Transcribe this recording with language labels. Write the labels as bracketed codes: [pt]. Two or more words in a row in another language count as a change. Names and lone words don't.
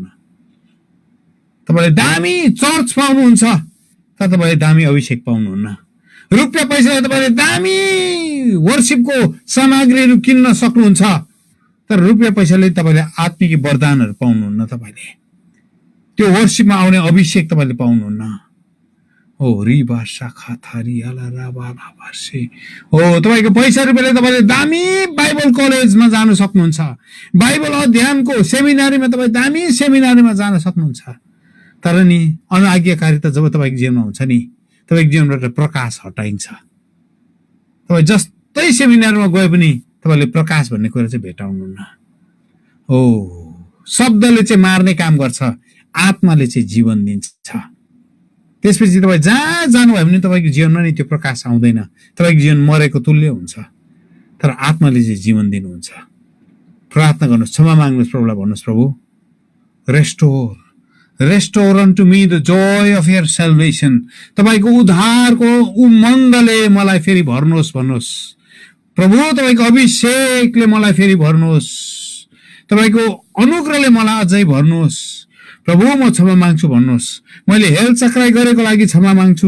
[ne] तपाईले दामी चर्च पाउनुहुन्छ तर तपाईले दामी अभिषेक पाउनुहुन्न। रुपियाँ पैसाले तपाईले दामी वर्शिपको सामग्रीहरू किन्न सक्नुहुन्छ तर रुपियाँ पैसाले तपाईले आत्मिक वरदानहरू पाउनुहुन्न। तपाईले त्यो वर्शिपमा आउने अभिषेक तपाईले पाउनुहुन्न। ओ रिबा शाखा थारी आला राबाला भाषे। ओ तपाईको पैसा रुपियाँले तपाईले दामी बाइबल कलेजमा जान सक्नुहुन्छ, बाइबल अध्ययनको सेमिनारीमा तपाईँ दामी सेमिनारीमा जान सक्नुहुन्छ, तर नि अनाज्ञाकारिता जब तपाईको जीवनमा हुन्छ नि तपाईको जीवनबाट प्रकाश हटाइन्छ। तपाई जस्तै सेमिनारमा गए पनि तपाईले प्रकाश भन्ने कुरा चाहिँ भेटाउनुहुन्न। ओ शब्दले चाहिँ मार्ने काम गर्छ, आत्माले चाहिँ जीवन दिन्छ। त्यसपछि तपाई जहाँ जानुभयो भने तपाईको जीवनमा नि त्यो प्रकाश आउँदैन, तपाईको जीवन मरेको तुल्य हुन्छ, तर आत्माले चाहिँ जीवन दिनुहुन्छ। प्रार्थना गर्नुहोस्, क्षमा माग्नुहोस्, प्रभुलाई भन्नुहोस्, प्रभु [en] restore unto me the joy of your salvation. [ne] तपाईको उद्धारको उमङ्गले मलाई फेरि भर्नुहोस् भन्नुहोस्। प्रभु तपाईको अभिषेकले मलाई फेरि भर्नुहोस्, तपाईको अनुग्रहले मलाई अझै भर्नुहोस्। प्रभु म क्षमा माग्छु भन्नुहोस्। मैले हेलचक्राइ गरेको लागि क्षमा माग्छु।